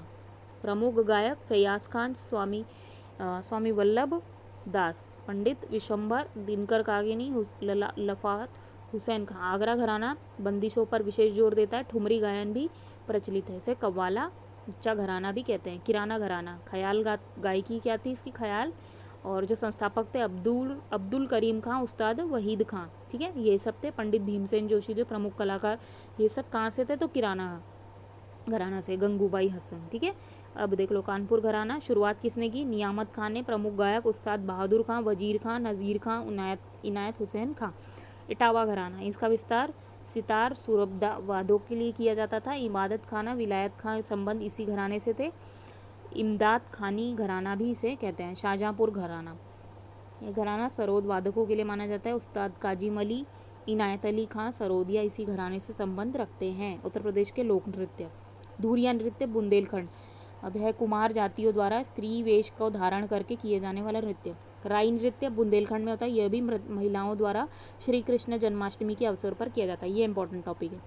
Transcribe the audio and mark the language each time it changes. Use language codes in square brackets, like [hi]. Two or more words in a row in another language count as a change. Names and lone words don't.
[hi] प्रमुख गायक फैयाज खान, स्वामी वल्लभ दास, पंडित विशंभर, दिनकर कागिनी, लफात हुसैन खां। आगरा घराना बंदिशों पर विशेष जोर देता है। ठुमरी गायन भी प्रचलित है, इसे कव्वाला उच्चा घराना भी कहते हैं। किराना घराना ख्याल गायकी क्या थी इसकी? ख्याल। और जो संस्थापक थे अब्दुल करीम खां, उस्ताद वहीद खां, ठीक है। ये सब थे। पंडित भीमसेन जोशी जो प्रमुख कलाकार, ये सब कहाँ से थे? तो किराना घराना से। गंगूबाई हसन, ठीक है। अब देख लो कानपुर घराना। शुरुआत किसने की? नियामत खान ने। प्रमुख गायक उस्ताद बहादुर खां, वजीर खां, नज़ीर खां, इनायत हुसैन खां। इटावा घराना, इसका विस्तार सितार सुरबदा वादों के लिए किया जाता था। इमादत खाना, विलायत खां संबंध इसी घराने से थे। इमदाद खानी घराना भी इसे कहते हैं। शाहजहाँपुर घराना, ये घराना सरोद वादकों के लिए माना जाता है। उस्ताद काजिम अली, इनायत अली खां सरोदिया इसी घराने से संबंध रखते हैं। उत्तर प्रदेश के लोक नृत्य। धूरिया नृत्य बुंदेलखंड। अब है कुमार जातियों द्वारा स्त्री वेश को धारण करके किए जाने वाला नृत्य। राई नृत्य बुंदेलखंड में होता है। यह भी महिलाओं द्वारा श्री कृष्ण जन्माष्टमी के अवसर पर किया जाता है। ये [en] important topic [hi] है।